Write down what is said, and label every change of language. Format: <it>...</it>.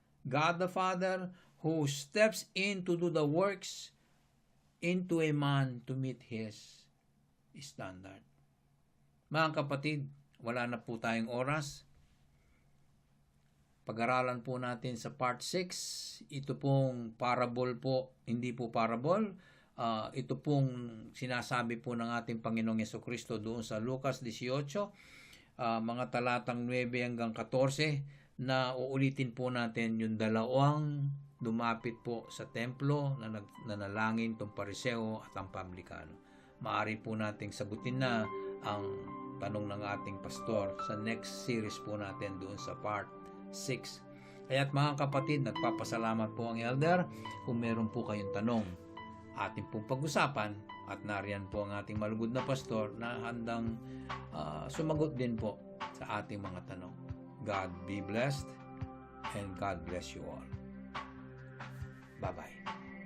<en>God the Father who steps in to do the works into a man to meet His standard.</en> <tl>Mga kapatid, wala na po tayong oras. Pag-aralan po natin sa part 6. Ito pong parable po, hindi po parable. Ito pong sinasabi po ng ating Panginoong Jesucristo doon sa Lucas 18, mga talatang 9 hanggang 14, na uulitin po natin yung dalawang lumapit po sa templo na nanalangin, itong pariseo at ang publikano. Maaari po nating sagutin na ang tanong ng ating pastor sa</tl> <en>next series</en> <tl>po natin doon sa part 6. Kaya't mga kapatid, nagpapasalamat po ang elder. Kung meron po kayong tanong, ating pong pag-usapan, at nariyan po ang ating malugod na pastor na handang sumagot din po sa ating mga tanong.</tl> <en>God be blessed and God bless you all. Bye-bye.</en>